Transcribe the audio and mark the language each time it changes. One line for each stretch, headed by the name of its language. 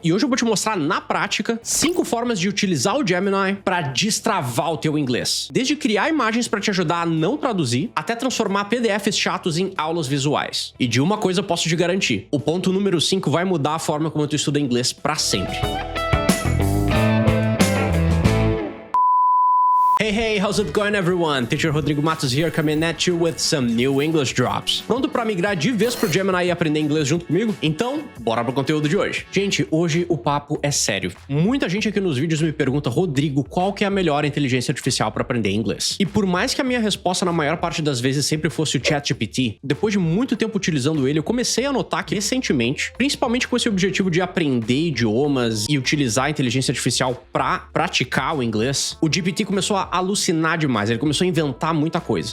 Portuguese: E hoje eu vou te mostrar na prática 5 formas de utilizar o Gemini para destravar o teu inglês. Desde criar imagens para te ajudar a não traduzir, até transformar PDFs chatos em aulas visuais. E de uma coisa eu posso te garantir, o ponto número 5 vai mudar a forma como tu estuda inglês para sempre.
English: Hey, how's it going everyone? Teacher Rodrigo Matos here, coming at you with some new English drops.
Portuguese: Pronto para migrar de vez pro Gemini e aprender inglês junto comigo? Então, bora pro conteúdo de hoje. Gente, hoje o papo é sério. Muita gente aqui nos vídeos me pergunta, Rodrigo, qual que é a melhor inteligência artificial para aprender inglês? E por mais que a minha resposta na maior parte das vezes sempre fosse o ChatGPT, depois de muito tempo utilizando ele, eu comecei a notar que recentemente, principalmente com esse objetivo de aprender idiomas e utilizar a inteligência artificial para praticar o inglês, o GPT começou a alucinar demais, ele começou a inventar muita coisa.